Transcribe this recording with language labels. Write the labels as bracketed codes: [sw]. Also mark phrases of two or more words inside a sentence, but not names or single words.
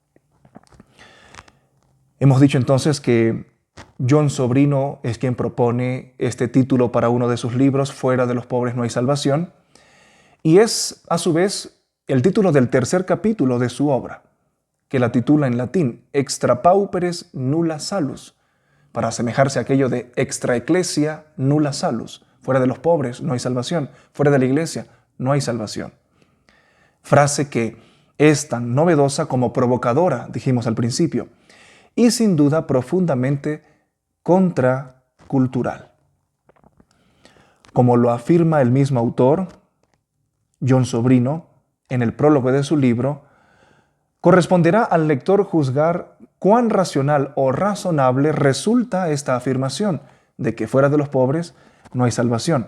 [es] Hemos dicho entonces que John Sobrino es quien propone este título para uno de sus libros, Fuera de los pobres no hay salvación, y es a su vez el título del tercer capítulo de su obra, que la titula en latín [la] Extra pauperes nulla salus, [es] para asemejarse a aquello de [la] extra ecclesia nulla salus. [es] Fuera de los pobres no hay salvación, fuera de la iglesia no hay salvación. Frase que es tan novedosa como provocadora, dijimos al principio, y sin duda profundamente contracultural. Como lo afirma el mismo autor, John Sobrino, en el prólogo de su libro, corresponderá al lector juzgar cuán racional o razonable resulta esta afirmación de que fuera de los pobres no hay salvación.